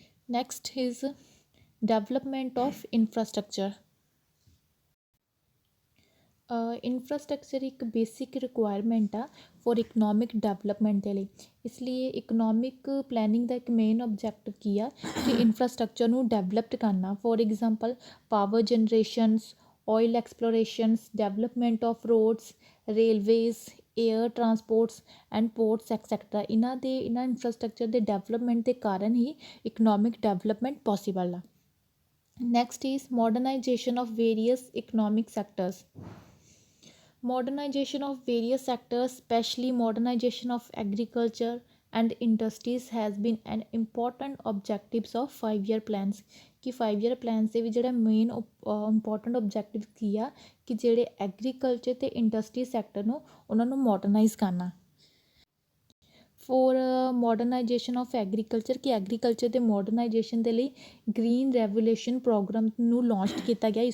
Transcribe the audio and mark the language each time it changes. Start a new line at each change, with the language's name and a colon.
English: Next is development of infrastructure.
Punjabi: Infrastructure ਇੱਕ basic requirement ਆ for economic development ਦੇ ਲਈ। ਇਸ ਲਈ ਇਕਨੋਮਿਕ ਪਲੈਨਿੰਗ ਦਾ ਇੱਕ ਮੇਨ ਓਬਜੈਕਟਿਵ ਕੀ ਆ ਕਿ ਇਨਫਰਾਸਟਰਕਚਰ ਨੂੰ ਡਿਵੈਲਪਡ ਕਰਨਾ।
English: for example power generations, oil explorations, development of roads, railways, air transports and ports etcetera
Punjabi: ਇਹਨਾਂ ਇਨਫਰਾਸਟਰਕਚਰ ਦੇ ਡਿਵੈਲਪਮੈਂਟ ਦੇ ਕਾਰਨ ਹੀ ਇਕਨੋਮਿਕ ਡਿਵੈਲਪਮੈਂਟ ਪੋਸੀਬਲ ਆ।
English: Next is modernisation of various economic sectors. Modernization of various sectors, especially modernization of agriculture and industries, has been an important objectives of 5-year plans।
Punjabi: कि 5-year plans ਦੇ ਵਿੱਚ ਜਿਹੜਾ main important objective ਕੀ ਆ ਕਿ ਜਿਹੜੇ agriculture ਅਤੇ industry sector ਨੂੰ ਉਹਨਾਂ ਨੂੰ ਮੋਡਰਨਾਈਜ਼ ਕਰਨਾ।
English: for modernisation of agriculture
Punjabi: ਕਿ ਐਗਰੀਕਲਚਰ ਦੇ ਮੋਡਰਨਾਈਜੇਸ਼ਨ ਦੇ ਲਈ ਗ੍ਰੀਨ ਰੈਵੋਲਿਊਸ਼ਨ ਪ੍ਰੋਗਰਾਮ ਨੂੰ ਲਾਂਚ ਕੀਤਾ ਗਿਆ।